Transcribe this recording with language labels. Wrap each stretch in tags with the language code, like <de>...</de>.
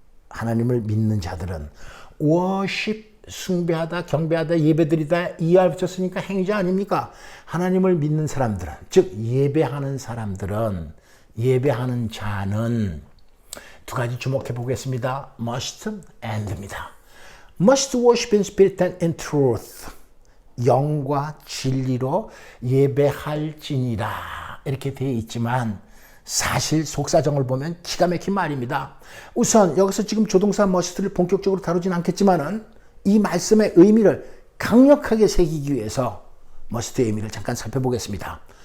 <ko>하나님을 믿는 자들은 worship 숭배하다, 경배하다, 예배드리다 이할 붙였으니까 행위자 아닙니까? 하나님을 믿는 사람들은, 즉 예배하는 사람들은, 예배하는 자는 두 가지 주목해 보겠습니다.</ko> <en>must and입니다. must worship in spirit and in truth.</en> <ko>영과 진리로 예배할지니라 이렇게 되어 있지만 사실 속사정을 보면 기가 막힌 말입니다. 우선 여기서 지금 조동사 must를 본격적으로 다루진 않겠지만은 이 말씀의 의미를 강력하게 새기기 위해서 must의 의미를 잠깐 살펴보겠습니다.</ko>